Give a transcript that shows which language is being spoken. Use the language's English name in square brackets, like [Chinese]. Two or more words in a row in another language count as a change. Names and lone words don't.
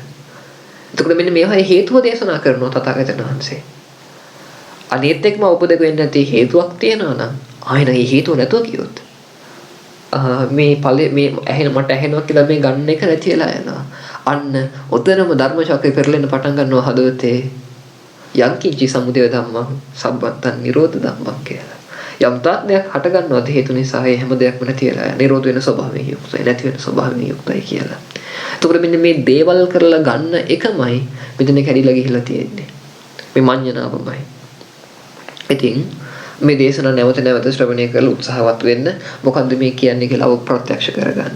[Sinhala] එතකොට මෙන්න මේවා හේතුව දේශනා කරනවා තථාගතයන් වහන්සේ. අනිත් එක්කම උපදෙක වෙන්නේ නැති හේතුවක් තියෙනවා නම් ආයෙත් ඒ හේතුව නැතුව කියොත් මේ මට ඇහෙනවා කියලා මේ ගන්න එක නැති වෙලා යනවා. අන්න ඔතනම ධර්ම ශක්තිය පෙරලෙන්න පටන් ගන්නවා හදවතේ. [Pali] යම් කිංචි සමුදය ධම්මං සම්බත්තං නිරෝධ ධම්මං කියලා. [Sinhala] යම් තාක්ෂණයක් හට ගන්නවද හේතු නිසා ඒ හැම දෙයක්ම නැති වෙලා නිරෝධ වෙන ස්වභාවයෙන් යුක්තයි නැති වෙන ස්වභාවයෙන් යුක්තයි කියලා. එතකොට මෙන්න මේ දේවල් කරලා ගන්න එකමයි මෙතන කැඩිලා ගිහිලා තියෙන්නේ. මේ මඤ්ඤණාවමයි. ඉතින් මේ දේශනා නැවත ශ්‍රවණය කරලා උත්සාහවත් වෙන්න මොකද්ද මේ කියන්නේ කියලා ප්‍රත්‍යක්ෂ කරගන්න.